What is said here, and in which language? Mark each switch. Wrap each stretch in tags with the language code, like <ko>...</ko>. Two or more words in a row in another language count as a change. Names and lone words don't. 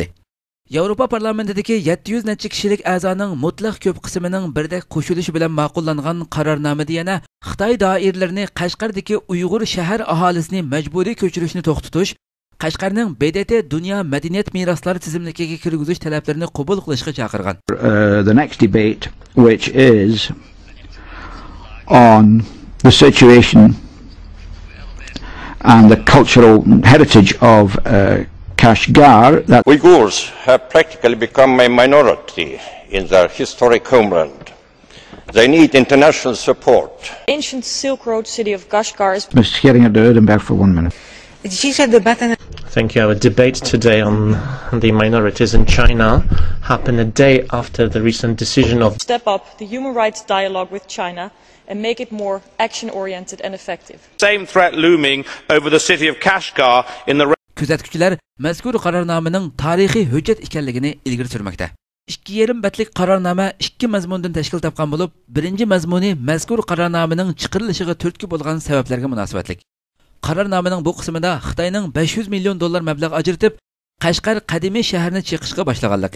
<uz>Yevropa parlamentidagi 700 necha kishilik a'zoning mutlaq ko'p qismining birdek qo'shilishi bilan ma'qullangan qarornomada yana Xitoy doiralarini Qashqardagi Uyg'ur shahar aholisini majburiy ko'chirishni to'xtatish, Qashqarning BDT dunyo madaniyat meroslari tizimligiga kirgizish talablarini qabul qilishga chaqirgan.</uz> <en>The next debate, which is on the situation and the cultural heritage of Kashgar. That Uyghurs have practically become a minority in their historic homeland. They need international support. Ancient Silk Road city of Kashgar is... Mr. Schering at Erdenberg for 1 minute. Thank you. Our debate today on the minorities in China happened a day after the recent decision of step up the human rights dialogue with China and make it more action-oriented and effective. Same threat looming over the city of Kashgar in the...</en> <uz>Kuzatuvchilar mazkur qarornomaning tarixiy hujjat ekanligini ilgari surmoqda. 2,5 betlik qarornoma 2 mazmundan tashkil topgan bo'lib, birinchi mazmuni mazkur qarornomaning chiqarilishiga turtki bo'lgan sabablarga munosabatlik. Qarornomaning bu qismida Xitoyning $500 million mablag' ajratib, Qashqar qadimiy shaharni cheqishga boshlaganligi.</uz>